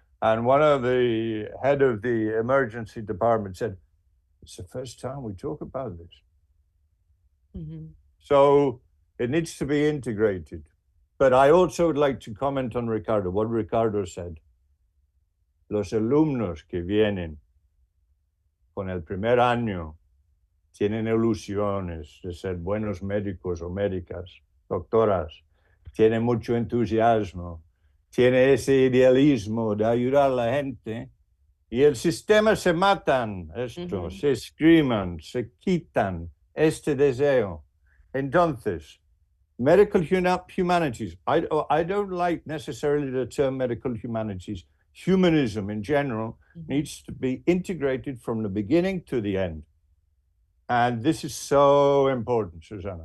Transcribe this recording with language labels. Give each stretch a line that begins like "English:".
English: And one of the head of the emergency department said, it's the first time we talk about this. So it needs to be integrated. But I also would like to comment on Ricardo, what Ricardo said.
Spanish: Los alumnos que vienen con el primer año tienen ilusiones de ser buenos médicos o médicas, doctoras, tienen mucho entusiasmo, tiene ese idealismo de ayudar a la gente, y el sistema se matan esto, se escriman, se quitan este deseo. Entonces,
English: medical humanities, I don't like necessarily the term medical humanities. Humanism in general needs to be integrated from the beginning to the end. And this is so important, Susana.